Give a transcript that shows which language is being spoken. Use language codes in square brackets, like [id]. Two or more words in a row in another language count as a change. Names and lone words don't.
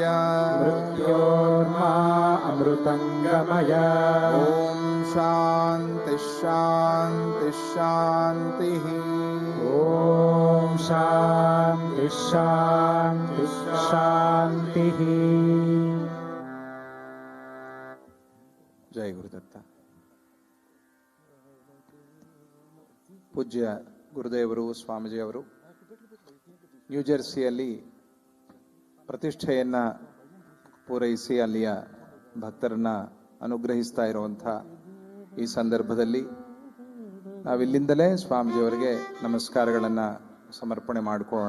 [sa] मृत्योर्मा अमृतङ्गमय। ॐ शान्ति शान्ति शान्तिः। ॐ शान्ति शान्ति शान्तिः। [kn] ಜೈ ಗುರುದತ್ತ. ಪೂಜ್ಯ ಗುರುದೇವರು ಸ್ವಾಮೀಜಿಯವರು ನ್ಯೂಜೆರ್ಸಿಯಲ್ಲಿ ಪ್ರತಿಷ್ಠೆಯನ್ನು ಪೂರೈಸಿ ಅಲ್ಲಿಯ ಭಕ್ತರನ್ನ ಅನುಗ್ರಹಿಸ್ತಾ ಇರುವಂಥ ಈ ಸಂದರ್ಭದಲ್ಲಿ ನಾವಿಲ್ಲಿಂದಲೇ ಸ್ವಾಮೀಜಿಯವರಿಗೆ ನಮಸ್ಕಾರಗಳನ್ನು ಸಮರ್ಪಣೆ ಮಾಡಿಕೊಳ್ಳೋಣ.